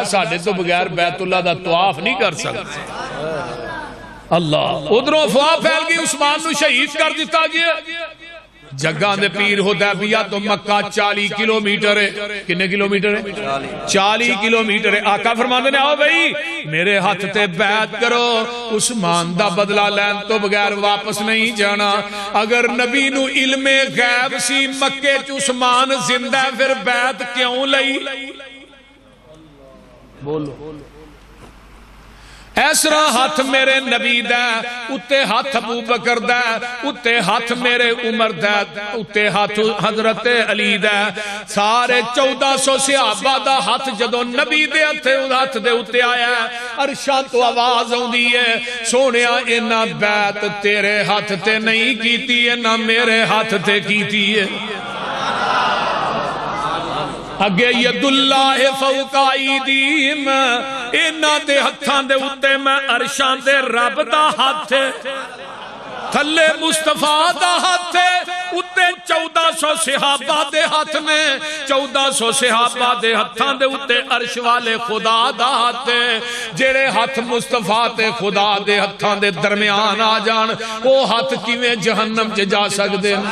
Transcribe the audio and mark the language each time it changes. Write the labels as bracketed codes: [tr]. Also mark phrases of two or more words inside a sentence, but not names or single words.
[pa] ساڑھے تو بغیر بیت اللہ دا طواف نہیں کر سکتا اللہ ادھروں افواہ پھیل گئی عثمان نو شہید کر دیتا گیا جگہ دے پیر حدیبیہ تو مکہ 40 کلومیٹر ہے کنے کلومیٹر ہے 40 کلومیٹر ہے آقا فرماندے نے آؤ بھئی میرے ہاتھ تے بیعت کرو عثمان دا بدلہ لین تو بغیر واپس نہیں جانا اگر نبی نو علم غیب سی مکے چ عثمان زندہ پھر بیعت کیوں لئی بولو ایسرا ہاتھ میرے نبی دا اتے ہاتھ ابو بکر دا اتے ہاتھ میرے عمر دا اتے ہاتھ حضرت علی دا سارے 1400 صحابہ دا ہاتھ جدو نبی دے ہاتھ دے اتے آیا عرشاں تو آواز ہوندی ہے سونیا اینا بیعت تیرے ہاتھ تے نہیں کیتی ہے نہ میرے ہاتھ تے کیتی ہے اگے [ar] ید اللہ فوق ایدیہم [pa] اینا دے ہتھاں دے اتے میں عرشاں دے رب دا ہاتھ تھلے مصطفیٰ دا ہاتھ اتے 1400 صحابہ دے ہاتھ میں 1400 صحابہ دے ہتھاں دے اتے عرش والے خدا دا ہاتھ جڑے ہاتھ مصطفیٰ تے خدا دے ہتھاں دے درمیان آ جان وہ ہاتھ کیویں جہنم چ جا سکدے